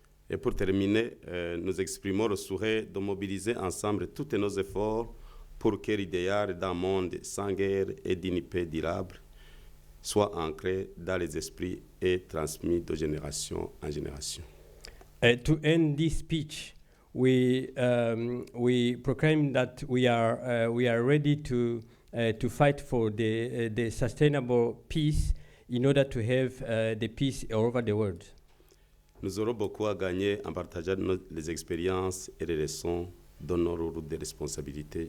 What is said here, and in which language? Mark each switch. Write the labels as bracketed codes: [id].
[fr] Et pour terminer, nous exprimons le souhait de mobiliser ensemble tous nos efforts pour que l'idéal d'un monde sans guerre et d'une paix durable soit ancré dans les esprits et transmis de génération en génération. [en] To end this speech, we proclaim that we are ready to fight for the sustainable peace in order to have the peace all over the world. [fr] Nous aurons beaucoup à gagner en partageant les expériences et les leçons dans nos rôles de responsabilité.